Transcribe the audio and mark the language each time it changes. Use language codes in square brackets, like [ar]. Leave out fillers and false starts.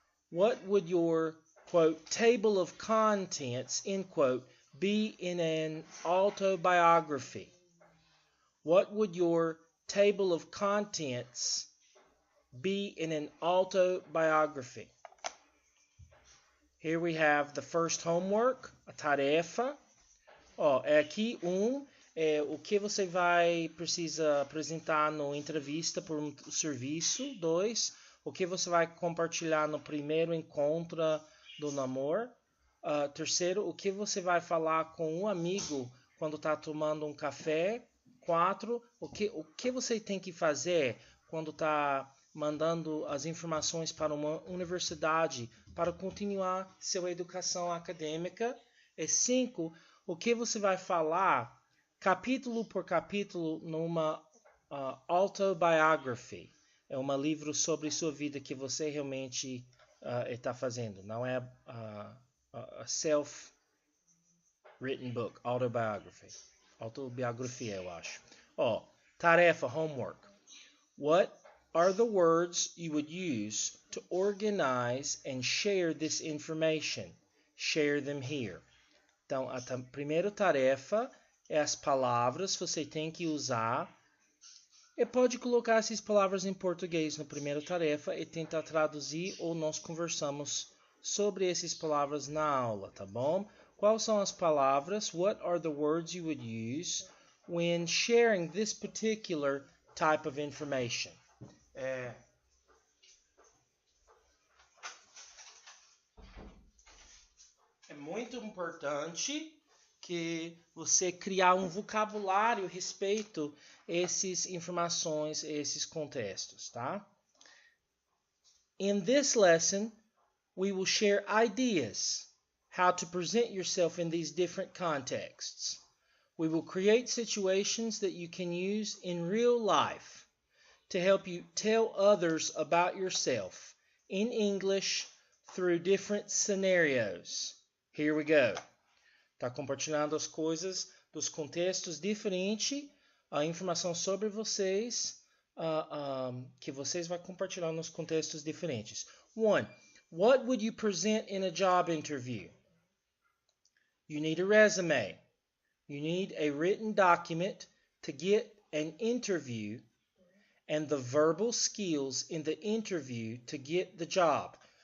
[en] What would your, quote, table of contents, end quote, be in an autobiography? What would your table of contents be in an autobiography? Here we have the first homework, [pt] a tarefa. Aqui o que você vai precisar apresentar no entrevista por um serviço. 2, o que você vai compartilhar no primeiro encontro do namoro. 3, o que você vai falar com um amigo quando está tomando um café. 4, o que você tem que fazer quando está mandando as informações para uma universidade para continuar sua educação acadêmica. 5, o que você vai falar capítulo por capítulo numa autobiography. É um livro sobre sua vida que você realmente está fazendo. Não é [en] a self-written book, autobiography. [pt] Autobiografia, eu acho. Tarefa, homework. [en] What are the words you would use to organize and share this information? Share them here. [pt] Então, a primeira tarefa é as palavras que você tem que usar. E pode colocar essas palavras em português na primeira tarefa e tentar traduzir ou nós conversamos sobre essas palavras na aula, tá bom? Quais são as palavras? [en] What are the words you would use when sharing this particular type of information? [pt] É muito importante que você criar um vocabulário a respeito essas informações, esses contextos, tá? [en] In this lesson, we will share ideas how to present yourself in these different contexts. We will create situations that you can use in real life to help you tell others about yourself in English through different scenarios. Here we go. [pt] Está compartilhando as coisas dos contextos diferentes, a informação sobre vocês, que vocês vão compartilhar nos contextos diferentes. [en] 1. What would you present in a job interview? You need a resume. You need a written document to get an interview and the verbal skills in the interview to get the job.